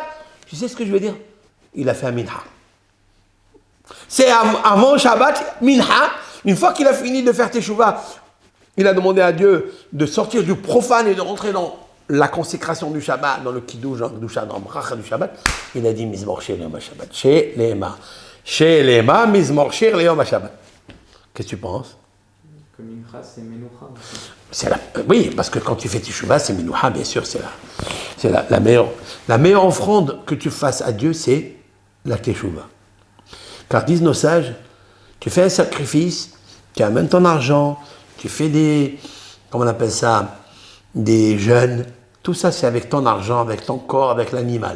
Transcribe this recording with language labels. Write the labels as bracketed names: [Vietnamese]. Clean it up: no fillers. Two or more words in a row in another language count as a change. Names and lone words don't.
[French] Tu sais ce que je veux dire? Il a fait un minha. C'est avant Shabbat, minha. Une fois qu'il a fini de faire Teshuvah, il a demandé à Dieu de sortir du profane et de rentrer dans la consécration du Shabbat, dans le kiddush, dans le bracha du Shabbat. [Hebrew] Il a dit מזמור שיר ליום השבת. צ'ז למה, מזמור שיר ליום השבת. [French] Qu'est-ce que tu penses? Que Mincha, c'est Menucha. Oui, parce que quand tu fais Teshuvah, c'est Menucha, bien sûr, c'est la meilleure. La meilleure offrande que tu fasses à Dieu, c'est la Teshuvah. Car disent nos sages, tu fais un sacrifice, tu amènes ton argent, tu fais comment on appelle ça, des jeûnes, tout ça c'est avec ton argent, avec ton corps, avec l'animal.